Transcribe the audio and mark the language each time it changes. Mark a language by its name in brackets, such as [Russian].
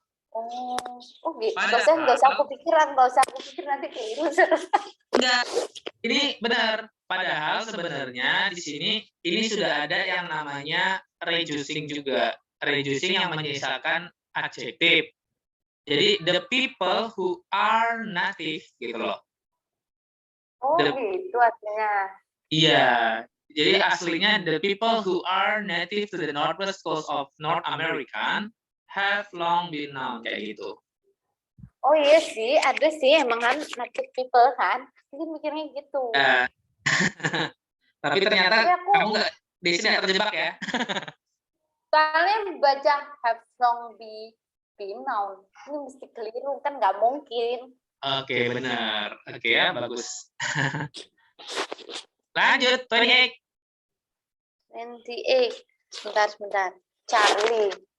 [Indonesian] Oh gitu. Nggak usah aku pikir nanti keliru. Enggak, ini benar. Padahal sebenarnya di sini ini sudah ada yang namanya reducing juga. Reducing yang menyisakan adjektif. Jadi [English] the people who are native [Indonesian] gitu loh. Oh gitu artinya. Iya. Jadi aslinya [English] the people who are native to the northwest coast of North America have long been known [Indonesian] kayak gitu. Oh iya sih, ada sih emang kan native people kan. Jadi mikirnya gitu. Tapi ternyata kamu nggak di sini nggak terjebak ya. Kalian baca [English] have long been known. [Indonesian] Ini mesti keliru kan nggak mungkin. Oke, benar. Oke ya, bagus. Lanjut, 28. 28. Sebentar. Charlie.